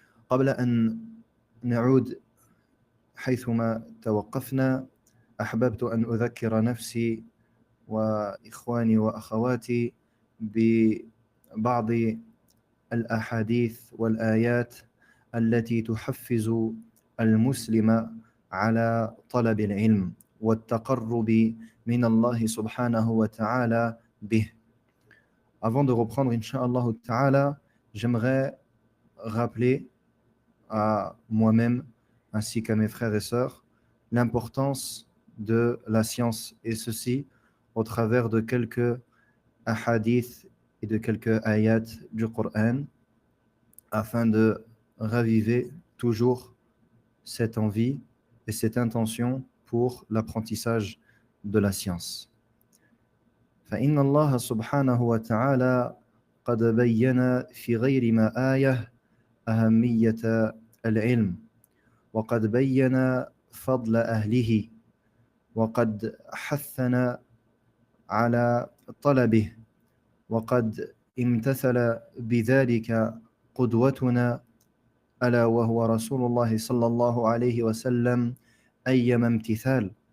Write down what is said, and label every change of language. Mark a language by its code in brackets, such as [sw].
[ar] قبل أن نعود حيثما توقفنا أحببت أن أذكر نفسي وإخواني وأخواتي ببعض الأحاديث والآيات التي تحفز المسلم على طلب العلم والتقرب من الله سبحانه وتعالى به. [fr] Avant de reprendre, Inch'Allah Ta'ala, j'aimerais rappeler à moi-même ainsi qu'à mes frères et sœurs l'importance de la science, et ceci au travers de quelques ahadiths et de quelques ayats du Coran, afin de raviver toujours cette envie et cette intention pour l'apprentissage de la science. [ar] فإن الله سبحانه وتعالى قد بين في غير ما آية أهمية العلم، وقد بين فضل أهله، وقد حثنا على طلبه، وقد امتثل بذلك قدوتنا ألا وهو رسول الله صلى الله عليه وسلم أيما امتثال،